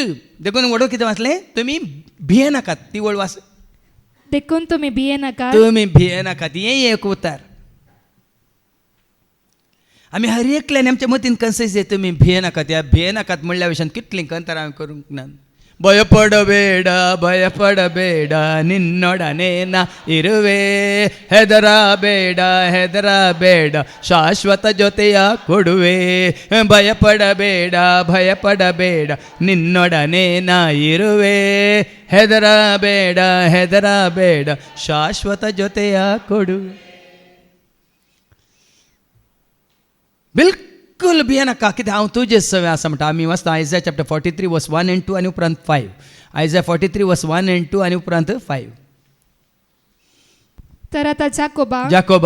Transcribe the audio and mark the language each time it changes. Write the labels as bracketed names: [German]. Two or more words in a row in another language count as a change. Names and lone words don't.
[Konkani] देखून वडो कितें वाचलें तुमी भिये नाकात. ती वळ वाच. देखून तुमी भिये नाका तुमी भिये नाकात हें एक उतार. आमी हर एकल्यान आमच्या मतीन कन्सेस तुमी भिये नाकात. ह्या भिये नाकात म्हणल्या विशयान कितलीं कंतर हांवें करूंक ना. [Kannada] ಭಯಪಡಬೇಡ ನಿನ್ನೊಡನೆ ಇರುವೆ ಹೆದರಬೇಡ ಶಾಶ್ವತ ಜೊತೆಯ ಕೊಡುವೆ ಭಯಪಡಬೇಡ ನಿನ್ನೊಡನೆ ನಾ ಇರುವೆ ಹೆದರಬೇಡ ಶಾಶ್ವತ ಜೊತೆಯ ಕೊಡುವೆ. [Konkani] बिलकुल भिये नाका कित्याक हांव तुजेच सवे आसा म्हणटा. आमी वाचता आयसाया चॅप्टर 43 वर्स 1 and 2 आनी उपरांत 5. आयसाया 43 वर्स 1 and 2 आनी उपरांत 5. तर आता जाकोबा